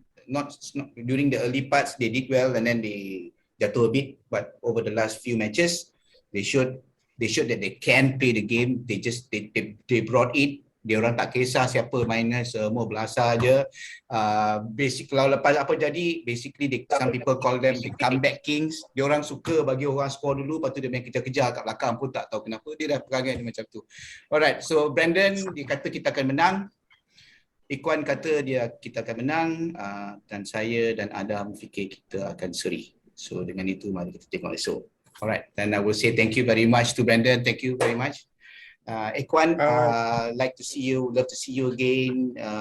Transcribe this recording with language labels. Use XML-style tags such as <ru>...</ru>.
<en>Not during the early parts they did well, and then they</en> <ms>jatuh</ms> <en>a bit. But over the last few matches, they showed that they can play the game. They brought it.</en> <ms>Dia orang tak kisah siapa mainnya, semua belasah je.</ms> <en>Basic</en> <ms>kalau lepas apa jadi,</ms> <en>basically some people call them the comeback kings.</en> <ms>Dia orang suka bagi orang score dulu, lepas tu dia main kejar-kejar kat belakang pun tak tahu kenapa. Dia dah perangai dia macam tu. Alright, so Brandon dia kata kita akan menang. Ikhwan kata kita akan menang, dan saya dan Adam fikir kita akan seri. So dengan itu mari kita tengok esok.</ms> <en>Alright, then I will say thank you very much to Brandon. Thank you very much. Ikhwan, like to see you, love to see you again.</en>